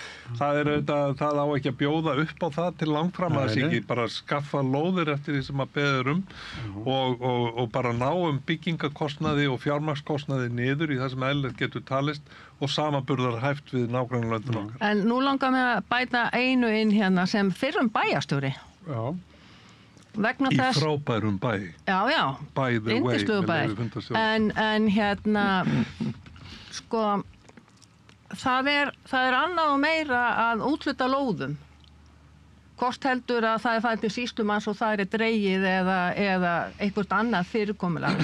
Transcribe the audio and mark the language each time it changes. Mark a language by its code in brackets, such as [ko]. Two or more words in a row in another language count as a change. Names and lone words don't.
[is] Það á ekki að bjóða upp á það til langfram að þess ekki bara skaffa lóðir eftir því sem að beður og bara ná byggingakostnaði og fjármagnskostnaði niður í það sem eðlilegt getur talist og samaburðar hæft við nágrannalöndin okkar. En nú langar mig að bæta einu inn hérna sem fyrrum bæjarstjóri. Já. Vegna Í þess... frábærum bæ. Já. [en] By the way. [is] Yndislegur bæ. En hérna, sko, það er annað og meira að útluta lóðum. Hvort heldur að það farið til sýslumanns og það dregið eða einhvert annað fyrirkomulag.